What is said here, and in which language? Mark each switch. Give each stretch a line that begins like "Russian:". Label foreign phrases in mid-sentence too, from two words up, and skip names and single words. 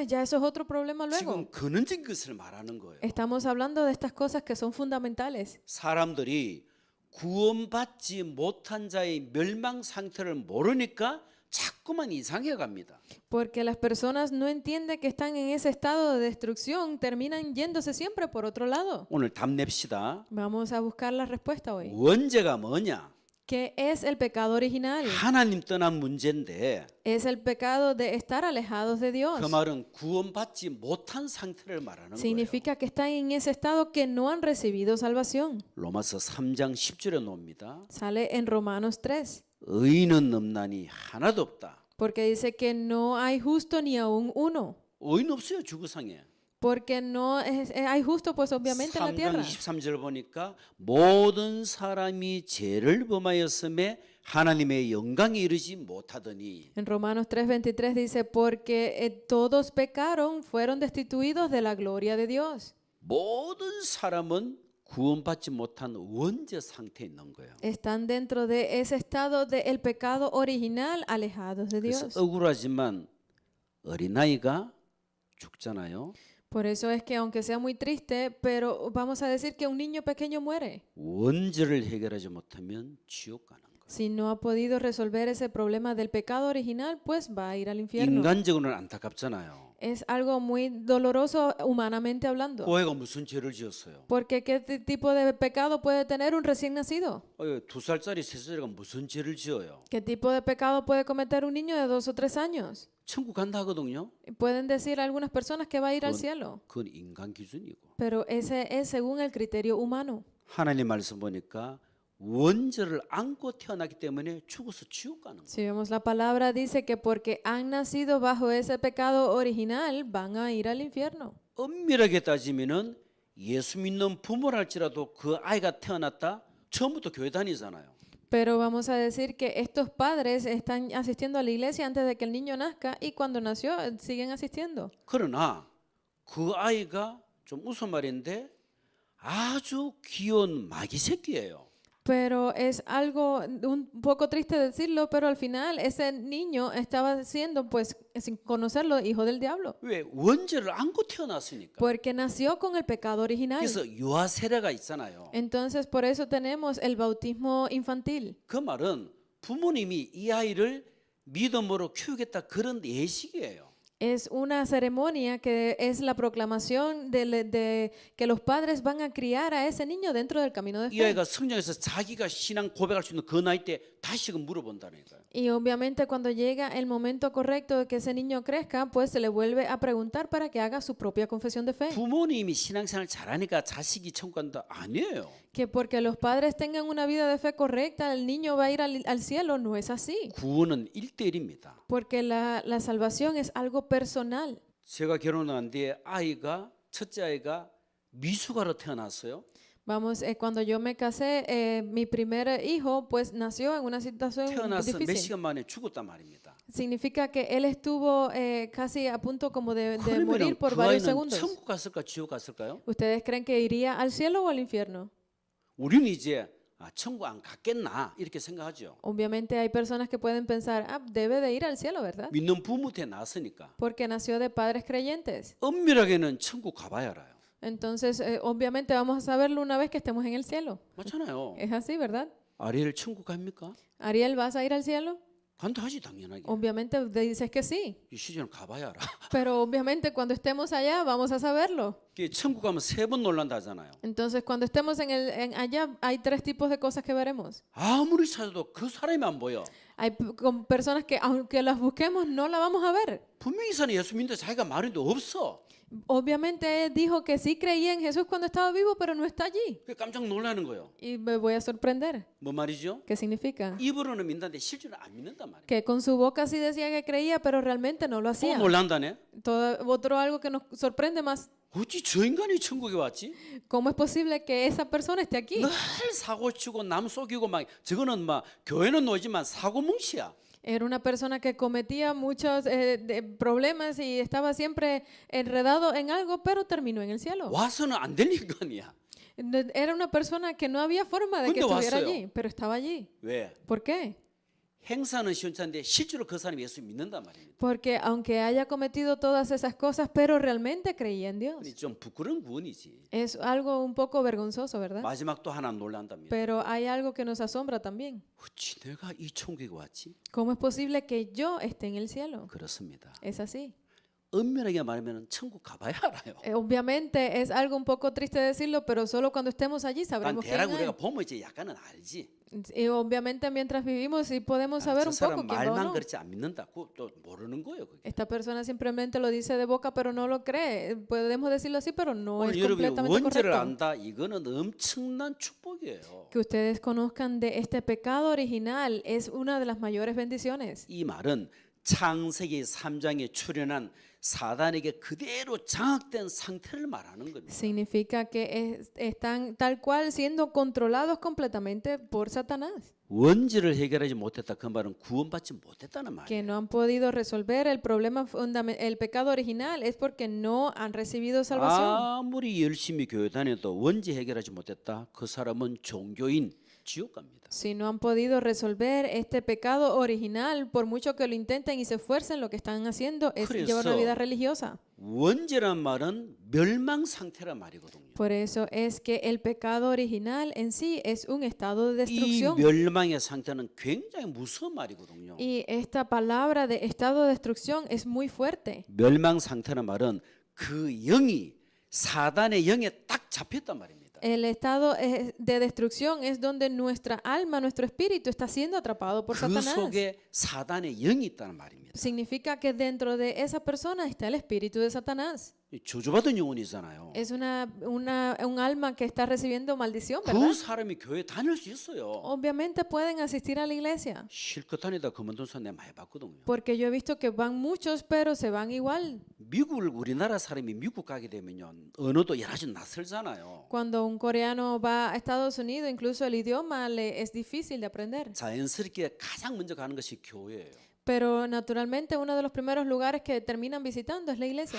Spanish: Ya eso es otro problema luego.
Korean: 지금 근원적인 것을 말하는 거예요.
Spanish: Estamos hablando de estas cosas que son fundamentales.
Korean: 사람들이 구원받지 못한 자의 멸망 상태를 모르니까 자꾸만 이상해 갑니다.
Spanish: Porque las personas no entienden que están en ese estado de destrucción, terminan yéndose siempre por otro lado.
Korean: 오늘 답 냅시다.
Spanish: Vamos a buscar la respuesta hoy.
Korean: 원죄가 뭐냐?
Spanish: ¿Qué es el pecado original?
Korean: 하나님 떠난 문제인데
Spanish: Es el pecado de estar alejados de Dios.
Korean: 그 말은 구원받지 못한 상태를 말하는 거예요.
Spanish: Significa que están en ese estado que no han recibido salvación.
Korean: 로마서 3장 10절에 나옵니다.
Spanish: Sale en Romanos 3.
Korean: 의인은 없나니 하나도 없다.
Spanish: Porque dice que no hay justo ni aún uno.
Korean: 의인 없어요, 지구상에.
Spanish: Porque no hay justo, pues obviamente en la
Korean: 3장
Spanish: tierra.
Korean: 23절 보니까 모든 사람이 죄를 범하였음에 하나님의 영광에 이르지 못하더니
Spanish: En Romanos 3:23 dice, porque todos pecaron, fueron destituidos de la gloria de Dios.
Korean: 모든 사람은 구원받지 못한 원죄 상태에 있는 거예요.
Spanish: Están dentro de ese estado del pecado original, alejados de
Korean: 그래서
Spanish: Dios.
Korean: 억울하지만 어린아이가 죽잖아요.
Spanish: Por eso es que aunque sea muy triste, pero vamos a decir que un niño pequeño muere.
Korean: 원죄를 해결하지 못하면 지옥 가는 거예요.
Spanish: Si no ha podido resolver ese problema del pecado original, pues va a ir al infierno.
Korean: 인간적으로는 안타깝잖아요.
Spanish: Es algo muy doloroso humanamente hablando.
Korean: 고해가 무슨 죄를 지었어요?
Spanish: Porque ¿qué tipo de pecado puede tener un recién nacido?
Korean: 2살짜리, 3살짜리가 무슨 죄를 지어요?
Spanish: ¿Qué tipo de pecado puede cometer un niño de 2 o 3 años?
Korean: 천국 간다 하거든요.
Spanish: Pueden decir algunas personas que va a ir al cielo,
Korean: 그건 인간 기준이고.
Spanish: pero ese es según el criterio humano.
Korean: 하나님 말씀 보니까 원죄를 안고 태어나기 때문에 죽어서 지옥 가는 거예요.
Spanish: Si vemos la palabra dice que porque han nacido bajo ese pecado original van a ir al infierno.
Korean: 엄밀하게 따지면은 예수 믿는 부모랄지라도 그 아이가 태어났다 처음부터 교회 다니잖아요.
Spanish: Pero vamos a decir que estos padres están asistiendo a la iglesia antes de que el niño nazca y cuando nació siguen asistiendo.
Korean: 그러나 그 아이가 좀 우스운 말인데 아주 귀여운 마귀 새끼예요.
Spanish: Pero es algo un poco triste decirlo, pero al final ese niño estaba siendo, pues, sin conocerlo, hijo del diablo.
Korean: 왜 원죄를 안고 태어났으니까.
Spanish: Porque nació con el pecado original.
Korean: 그래서 유아 세례가 있잖아요.
Spanish: Entonces, por eso tenemos el bautismo infantil.
Korean: 그 말은 부모님이 이 아이를 믿음으로 키우겠다 그런 예식이에요.
Spanish: Es una ceremonia que es la proclamación de que los padres van a criar a ese niño dentro del camino de
Korean: 이
Spanish: fe.
Korean: 아이가 성장해서 자기가 신앙 고백할 수 있는 그 나이 때 다시금 물어본다니까요.
Spanish: Y obviamente cuando llega el momento correcto de que ese niño crezca, pues se le vuelve a preguntar para que haga su propia confesión de fe.
Korean: 부모님이 신앙생활 잘하니까 자식이 천국 간다 아니에요.
Spanish: Que porque los padres tengan una vida de fe correcta, el niño va a ir al cielo, no es así.
Korean: 구원은 1대1입니다.
Spanish: Porque la salvación es algo personal.
Korean: 제가 결혼한 뒤에 아이가 첫째 아이가 미숙아로 태어났어요.
Spanish: Vamos, cuando yo me casé, mi primer hijo pues nació en una situación
Korean: 태어나서 몇
Spanish: difícil.
Korean: 시간 만에 죽었단 말입니다.
Spanish: Significa que él estuvo casi a punto como de morir
Korean: 그러면
Spanish: por
Korean: 그
Spanish: varios
Korean: 아이는
Spanish: segundos.
Korean: 천국 갔을까 지옥 갔을까요?
Spanish: ¿Ustedes creen que iría al cielo o al infierno?
Korean: 우리는 이제 천국 안 갔겠나 이렇게 생각하죠.
Spanish: Obviamente hay personas que pueden pensar, debe de ir al cielo, ¿verdad?
Korean: 믿는 부모한테 낳았으니까
Spanish: Porque nació de padres creyentes.
Korean: 엄밀하게는 천국 가봐야 알아요.
Spanish: Entonces, obviamente vamos a saberlo una vez que estemos en el cielo.
Korean: 맞잖아요.
Spanish: Es así, ¿verdad?
Korean: 아리엘 천국 갑니까?
Spanish: Ariel, ¿vas a ir al cielo?
Korean: 간다 하지 당연하게.
Spanish: Obviamente dices que sí.
Korean: 이 시즌은 가봐야 알아.
Spanish: Pero obviamente cuando estemos allá vamos a saberlo.
Korean: 천국 가면 3번 놀란다 하잖아요.
Spanish: Entonces, cuando estemos en allá, hay 3 tipos de cosas que veremos.
Korean: 아무리 찾아도 그 사람이 안 보여.
Spanish: Hay con personas que aunque las busquemos no la vamos a ver.
Korean: 분명히 이 사람 예수 믿는데 자기가 말인데 없어.
Spanish: Obviamente él dijo que sí creía en Jesús cuando estaba vivo, pero no está allí.
Korean: 그게 깜짝 놀라는 거예요.
Spanish: Y me voy a sorprender.
Korean: 뭐 말이죠?
Spanish: ¿Qué significa?
Korean: 입으로는 믿는데 실제로 안 믿는단 말이에요.
Spanish: Que con su boca sí decía que creía, pero realmente no lo
Korean: 또
Spanish: hacía.
Korean: 놀란다네.
Spanish: Otro algo que nos sorprende más.
Korean: 어찌 저 인간이 천국에 왔지?
Spanish: ¿Cómo es posible que esa persona esté aquí?
Korean: 늘 사고 치고 남 속이고 막 저거는 막 교회는 노지만 사고 뭉치야.
Spanish: Era una persona que cometía muchos problemas y estaba siempre enredado en algo, pero terminó en el cielo.
Korean: 와서는 안 될 인간이야.
Spanish: Era una persona que no había forma de que
Korean: 근데
Spanish: estuviera
Korean: 왔어요.
Spanish: allí, pero estaba allí.
Korean: 왜?
Spanish: ¿Por qué?
Korean: 행사는 시원찮은데 실제로 그 사람이 예수 믿는단 말입니다.
Spanish: Porque aunque haya cometido todas esas cosas, pero realmente creía en Dios.
Korean: 근데 좀 부끄러운 구원이지.
Spanish: Es algo un poco vergonzoso, ¿verdad?
Korean: 마지막 또 하나 놀란답니다.
Spanish: Pero hay algo que nos asombra también.
Korean: 어찌 내가 이 천국에 왔지?
Spanish: ¿Cómo es posible que yo esté en el cielo?
Korean: 그렇습니다.
Spanish: Es así.
Korean: 엄밀하게 말하면 천국 가봐야 알아요.
Spanish: Obviamente es algo un poco triste decirlo, pero solo cuando estemos allí
Korean: 난
Spanish: sabremos quién
Korean: 대략 우리가
Spanish: es.
Korean: 보면 이제 약간은 알지.
Spanish: Y obviamente mientras vivimos sí podemos saber
Korean: 저
Spanish: un poco
Korean: 사람
Spanish: quién va o
Korean: 말만
Spanish: no.
Korean: 그렇지 안 믿는다. 그것도 모르는 거예요. 그게.
Spanish: Esta persona simplemente lo dice de boca, pero no lo cree. Podemos decirlo así, pero no es
Korean: 오늘 여러분이
Spanish: completamente
Korean: 원죄를
Spanish: correcto.
Korean: 안다. 이거는 엄청난 축복이에요.
Spanish: Que ustedes conozcan de este pecado original es una de las mayores bendiciones.
Korean: 이 말은 창세기 3장에 출현한 사단에게 그대로 장악된 상태를 말하는 겁니다.
Spanish: Significa que están tal cual siendo controlados completamente por Satanás,
Korean: 원죄를 해결하지 못했다. 그 말은 구원받지 못했다는
Spanish: que
Korean: 말이에요.
Spanish: no han podido resolver el problema, el pecado original es porque no han recibido salvación.
Korean: 아무리 열심히 교회 다녀도 원죄 해결하지 못했다. 그 사람은 종교인 지옥 갑니다.
Spanish: Si no han podido resolver este pecado original, por mucho que lo intenten y se esfuercen, lo que están haciendo es llevar una vida religiosa.
Korean: 원죄란 말은 멸망 상태란 말이거든요.
Spanish: Por eso es que el pecado original en sí es un estado de
Korean: 이
Spanish: destrucción.
Korean: 멸망의 상태는 굉장히 무서운 말이거든요.
Spanish: Y esta palabra de estado de destrucción es muy fuerte.
Korean: 멸망 상태란 말은 그 영이 사단의 영에 딱 잡혔단 말입니다.
Spanish: El estado de destrucción es donde nuestra alma, nuestro espíritu está siendo atrapado por
Korean: 그
Spanish: Satanás.
Korean: 속에 사단의 영이 있다는 말입니다.
Spanish: Significa que dentro de esa persona está el espíritu de Satanás.
Korean: 저주받은 영혼이잖아요.
Spanish: Es un alma que está recibiendo maldición,
Korean: 그
Spanish: ¿verdad?
Korean: 사람이 교회 다닐 수 있어요.
Spanish: Obviamente pueden asistir a la iglesia,
Korean: 실컷 다니다 그만둔 사람 내가 많이 봤거든요.
Spanish: porque yo he visto que van muchos, pero se van igual.
Korean: 미국을 우리나라 사람이 미국 가게 되면요 언어도 여러 가지 낯설잖아요.
Spanish: Cuando un coreano va a Estados Unidos, incluso el idioma le es difícil de aprender.
Korean: 자연스럽게 가장 먼저 가는 것이 교회예요.
Spanish: Pero naturalmente uno de los primeros lugares que terminan visitando es la iglesia,